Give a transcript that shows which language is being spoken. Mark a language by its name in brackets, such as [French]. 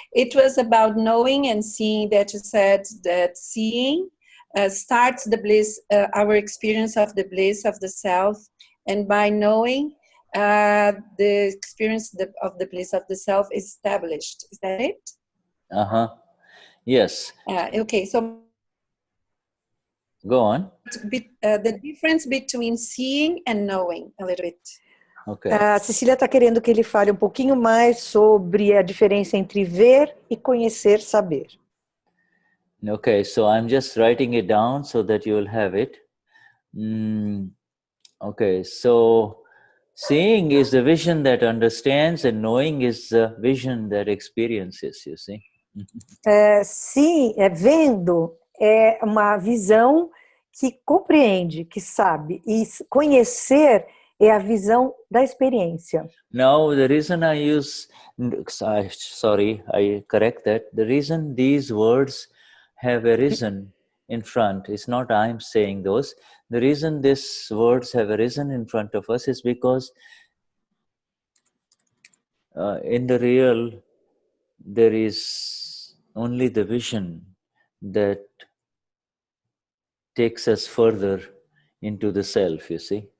[English] It was about knowing and seeing, that you said that seeing starts the bliss, our experience of the bliss of the self, and by knowing, the experience of the bliss of the self is established. Is that it? Yes. Okay. So go on. The difference between seeing and knowing, a little bit. Okay. [Portuguese] A Cecília está querendo que ele fale um pouquinho mais sobre a diferença entre ver e conhecer saber. [English] Okay, so I'm just writing it down so that you will have it. Okay, so seeing is the vision that understands, and knowing is the vision that experiences, you see. [Portuguese] Sim, vendo é uma visão que compreende, que sabe, e conhecer é a visão da experiência. [English] Now, the reason I use, I correct that. The reason these words have arisen in front, it's not I'm saying those. The reason these words have arisen in front of us is because in the real, there is only the vision that takes us further into the self, you see.